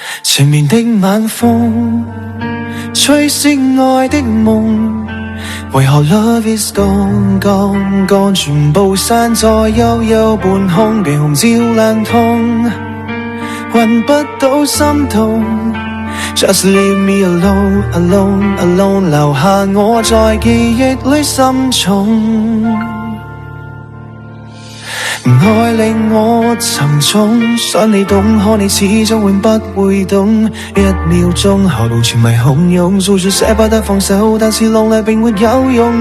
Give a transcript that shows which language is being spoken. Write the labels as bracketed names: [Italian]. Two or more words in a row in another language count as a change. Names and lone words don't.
[Cantonese] 前面的晚風吹熄愛的夢，為何 [English] love is gone gone gone， [Cantonese] 全部散在幽幽半空，被紅照亮痛，揾不到心動。 [English] Just leave me alone alone alone， [Cantonese] 留下我在記憶裏深重。愛令我沉重，想你懂，可你始終永不會懂。一秒鐘喉嚨全迷洶湧，訴說捨不得放手，但是落淚並沒有用。